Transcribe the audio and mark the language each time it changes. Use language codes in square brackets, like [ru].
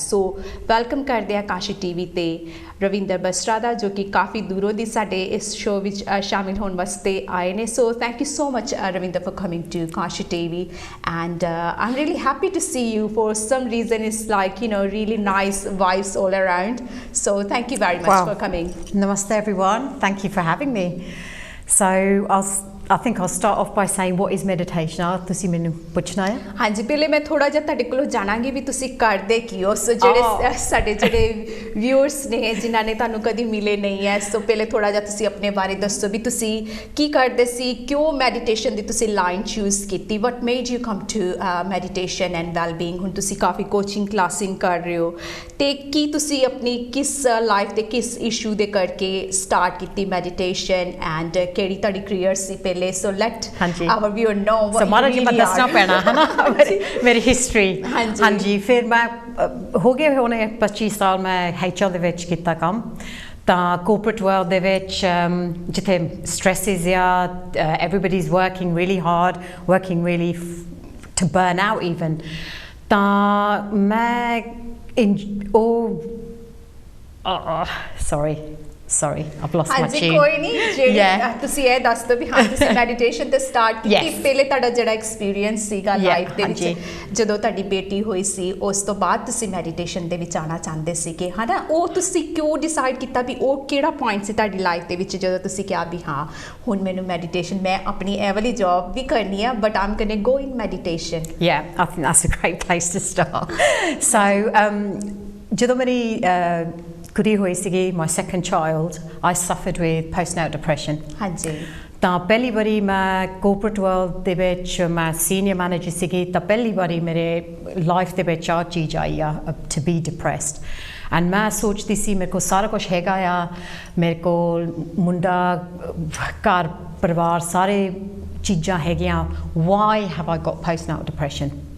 [pa] ਸੋ welcome ਕਰਦੇ ਹਾਂ Kanshi TV ਤੇ ਰਵਿੰਦਰ ਬਸਰਾ ਦਾ ਜੋ ਕਿ ਕਾਫੀ ਦੂਰੋਂ ਦੀ ਸਾਡੇ ਇਸ ਸ਼ੋ ਵਿੱਚ ਸ਼ਾਮਿਲ ਹੋਣ ਵਾਸਤੇ ਆਏ ਨੇ। [en] So thank you so much Ravinder for coming to Kanshi TV and I am really happy to see you. For some reason it's like really nice vibes all around. So thank you very much for coming. Namaste everyone. Thank you for having me. So I think I'll start off by saying what is meditation? [pa] ਤੁਸੀਂ ਮੈਨੂੰ ਪੁੱਛਣਾ ਹੈ। ਹਾਂਜੀ, ਪਹਿਲੇ ਮੈਂ ਥੋੜਾ ਜਿਹਾ ਤੁਹਾਡੇ ਕੋਲੋਂ ਜਾਣਾਂਗੀ ਵੀ ਤੁਸੀਂ ਕਰਦੇ ਕੀ ਹੋ। ਸੋ ਜਿਹੜੇ ਸਾਡੇ ਜਿਹੜੇ ਵਿਊਅਰਸ ਨੇ ਜਿਨ੍ਹਾਂ ਨੇ ਤੁਹਾਨੂੰ ਕਦੀ ਮਿਲੇ ਨਹੀਂ ਹੈ, ਸੋ ਪਹਿਲੇ ਥੋੜਾ ਜਿਹਾ ਤੁਸੀਂ ਆਪਣੇ ਬਾਰੇ ਦੱਸੋ ਵੀ ਤੁਸੀਂ ਕੀ ਕਰਦੇ ਸੀ, ਕਿਉਂ ਮੈਡੀਟੇਸ਼ਨ ਦੀ ਤੁਸੀਂ ਲਾਈਨ ਚੂਜ਼ ਕੀਤੀ, [en] What made you come to meditation and wellbeing. [pa] ਹੁਣ ਤੁਸੀਂ ਕਾਫੀ ਕੋਚਿੰਗ ਕਲਾਸਿੰਗ ਕਰ ਰਹੇ ਹੋ ਤੇ ਕੀ ਤੁਸੀਂ ਆਪਣੀ ਕਿਸ ਲਾਈਫ ਦੇ ਕਿਸ ਇਸ਼ੂ ਦੇ ਕਰਕੇ ਸਟਾਰਟ ਕੀਤੀ ਮੈਡੀਟੇਸ਼ਨ ਐਂਡ ਕਿਹੜੀ ਤੁਹਾਡੀ ਕਰੀਅਰ ਸੀ ਪਹਿਲੇ। [en] So let our viewer know what you really are. [pa] ਦੱਸਣਾ ਪੈਣਾ ਹੈ ਨਾ ਮੇਰੀ ਹਿਸਟਰੀ। ਹਾਂਜੀ, ਫਿਰ ਮੈਂ ਹੋ ਗਏ ਹੋਣੇ 25 ਸਾਲ ਮੈਂ HR ਦੇ ਵਿੱਚ ਕੀਤਾ ਕੰਮ। [en] ਤਾਂ corporate world [pa] ਦੇ ਵਿੱਚ ਜਿੱਥੇ [en] stresses ਆ, everybody's working really hard, working really to burn out even। [pa] ਤਾਂ ਮੈਂ [en] sorry I've lost my tune। [pa] ਕੋਈ ਨਹੀਂ, ਜਿਹੜੀ ਤੁਸੀਂ ਇਹ ਦੱਸ ਦਿਓ ਵੀ ਹਾਂ ਤੁਸੀਂ ਮੈਡੀਟੇਸ਼ਨ ਤੇ ਸਟਾਰਟ ਕੀਤੀ ਪਹਿਲੇ ਤੁਹਾਡਾ ਜਿਹੜਾ ਐਕਸਪੀਰੀਅੰਸ ਸੀਗਾ ਲਾਈਫ ਦੇ ਵਿੱਚ ਜਦੋਂ ਤੁਹਾਡੀ ਬੇਟੀ ਹੋਈ ਸੀ, ਉਸ ਤੋਂ ਬਾਅਦ ਤੁਸੀਂ ਮੈਡੀਟੇਸ਼ਨ ਦੇ ਵਿੱਚ ਆਉਣਾ ਚਾਹੁੰਦੇ ਸੀਗੇ, ਹੈ ਨਾ? ਉਹ ਤੁਸੀਂ ਕਿਉਂ ਡਿਸਾਈਡ ਕੀਤਾ ਵੀ ਉਹ ਕਿਹੜਾ ਪੁਆਇੰਟ ਸੀ ਤੁਹਾਡੀ ਲਾਈਫ ਦੇ ਵਿੱਚ ਜਦੋਂ ਤੁਸੀਂ ਕਿਹਾ ਵੀ ਹਾਂ ਹੁਣ ਮੈਨੂੰ ਮੈਡੀਟੇਸ਼ਨ, ਮੈਂ ਆਪਣੀ ਇਹ ਵਾਲੀ ਜੌਬ ਵੀ ਕਰਨੀ ਆ [en] But I'm going go in meditation. I think that's a great place to start। So [pa] ਜਦੋਂ ਮੇਰੀ ਕੁੜੀ ਹੋਈ ਸੀਗੀ, [en] my second child, I suffered with postnatal depression। [pa] ਹਾਂਜੀ। ਤਾਂ ਪਹਿਲੀ ਵਾਰੀ ਮੈਂ corporate world ਦੇ ਵਿੱਚ ਮੈਂ ਸੀਨੀਅਰ ਮੈਨੇਜਰ ਸੀਗੀ, ਤਾਂ ਪਹਿਲੀ ਵਾਰੀ ਮੇਰੇ ਲਾਈਫ ਦੇ ਵਿੱਚ ਆ ਚੀਜ਼ ਆਈ ਆ [en] to be depressed। [pa] ਐਂਡ ਮੈਂ ਸੋਚਦੀ ਸੀ ਮੇਰੇ ਕੋਲ ਸਾਰਾ ਕੁਛ ਹੈਗਾ ਆ, ਮੇਰੇ ਕੋਲ ਮੁੰਡਾ, ਘਰ ਪਰਿਵਾਰ, ਸਾਰੇ ਚੀਜ਼ਾਂ ਹੈਗੀਆਂ, [en] why have I got postnatal depression?